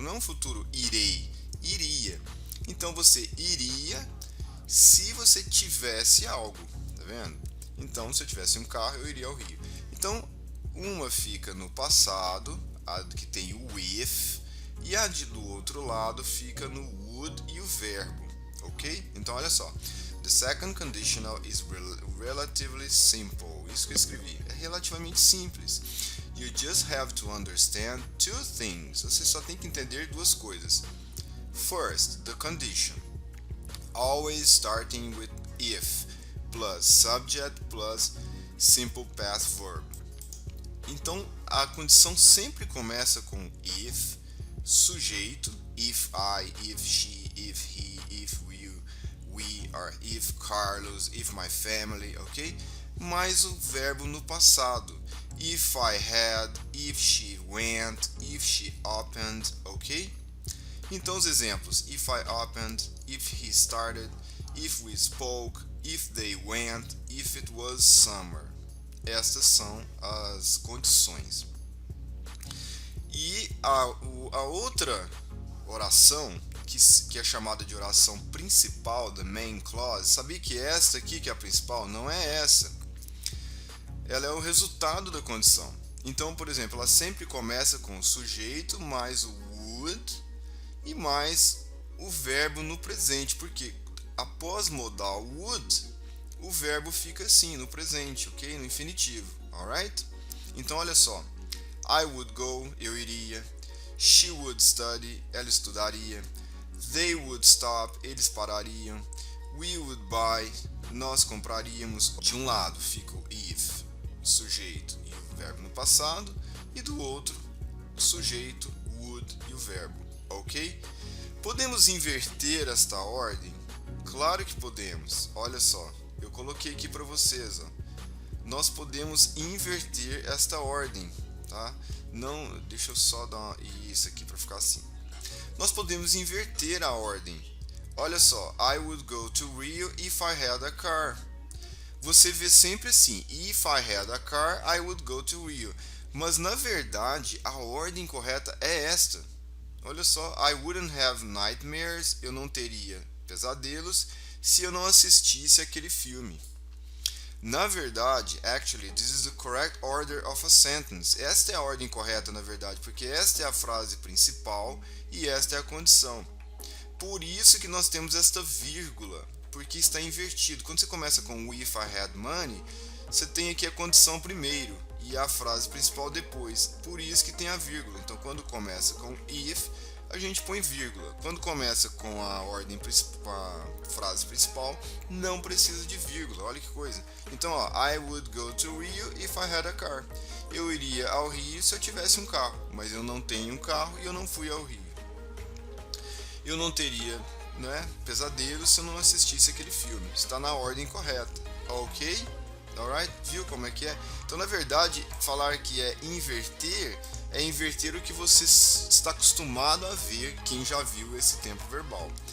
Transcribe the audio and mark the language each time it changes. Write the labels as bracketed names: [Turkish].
[Portuguese] Não é um futuro irei, iria. Então você iria se você tivesse algo, tá vendo? Então se eu tivesse um carro, eu iria ao Rio. Então uma fica no passado, a que tem o if, e do outro lado fica no would e o verbo, ok? Então olha só. The [English] The second conditional is relatively simple. [Portuguese] Isso que eu escrevi. É relativamente simples. [English] You just have to understand two things. [Portuguese] Você só tem que entender duas coisas. [English] First, the condition. Always starting with if plus subject plus simple past verb. [Portuguese] Então, a condição sempre começa com if, sujeito, if I, if she, if he, if we, or if Carlos, if my family, ok? Mais o verbo no passado. [English] If I had, if she went, if she opened, ok? [Portuguese] Então os exemplos: [English] if I opened, if he started, if we spoke, if they went, if it was summer. [Portuguese] Estas são as condições. E a outra oração, que é chamada de oração principal, [English] the main clause, [Portuguese] sabia que esta aqui, que é a principal, não é essa. Ela é o resultado da condição. Então, por exemplo, ela sempre começa com o sujeito mais o would e mais o verbo no presente, porque após modal would, o verbo fica assim, no presente, ok? No infinitivo, alright? Então, olha só. [English] I would go, [Portuguese] eu iria. [English] She would study, [Portuguese] ela estudaria. [English] They would stop, [Portuguese] eles parariam. [English] We would buy, [Portuguese] nós compraríamos. De um lado fica o if, sujeito e o verbo no passado, e do outro, sujeito, would e o verbo, ok? Podemos inverter esta ordem? Claro que podemos. Olha só, eu coloquei aqui para vocês, ó. Nós podemos inverter esta ordem, tá? Não, deixa eu só dar isso aqui para ficar assim. Nós podemos inverter a ordem. Olha só, [English] I would go to Rio if I had a car. [Portuguese] Você vê sempre assim, [English] if I had a car, I would go to Rio. [Portuguese] Mas na verdade, a ordem correta é esta. Olha só, [English] I wouldn't have nightmares, [Portuguese] eu não teria pesadelos se eu não assistisse aquele filme. Na verdade, [English] actually, this is the correct order of a sentence. [Portuguese] Esta é a ordem correta, na verdade, porque esta é a frase principal e esta é a condição. Por isso que nós temos esta vírgula, porque está invertido. Quando você começa com [English] if I had money, [Portuguese] você tem aqui a condição primeiro e a frase principal depois. Por isso que tem a vírgula. Então, quando começa com if, a gente põe vírgula. Quando começa com a ordem com a frase principal, não precisa de vírgula. Olha que coisa. Então, ó, [English] I would go to Rio if I had a car. [Portuguese] Eu iria ao Rio se eu tivesse um carro, mas eu não tenho um carro e eu não fui ao Rio. Eu não teria, né, pesadelo se eu não assistisse aquele filme. Está na ordem correta, ok? Alright? Viu como é que é? Então, na verdade, falar que é inverter o que você está acostumado a ver, quem já viu esse tempo verbal.